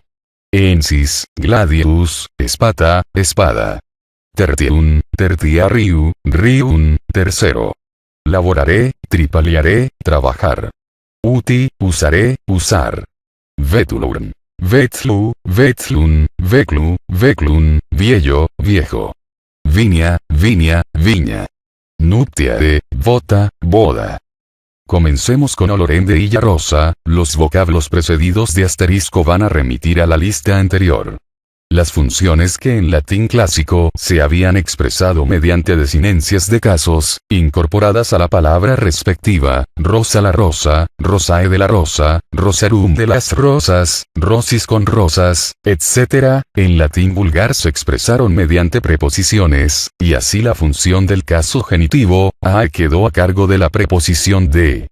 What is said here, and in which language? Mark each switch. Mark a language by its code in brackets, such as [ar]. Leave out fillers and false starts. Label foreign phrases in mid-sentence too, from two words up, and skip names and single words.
[la] Ensis, gladius, espata, espada. Tertium, tertiariu, rium, tercero. Laboraré, tripaliaré, trabajar. Uti, usaré, usar. Vetulum. Vetlu, vetlum, veclu, veclum, [es] viejo, viejo. viña, viña, viña. Nuptiare, bota, boda. Comencemos con olorende y rosa. Los vocablos precedidos de asterisco van a remitir a la lista anterior. Las funciones que en latín clásico se habían expresado mediante desinencias de casos, incorporadas a la palabra respectiva: rosa la rosa, rosae de la rosa, rosarum de las rosas, rosis con rosas, etc., en latín vulgar se expresaron mediante preposiciones, y así la función del caso genitivo, a quedó a cargo de la preposición de.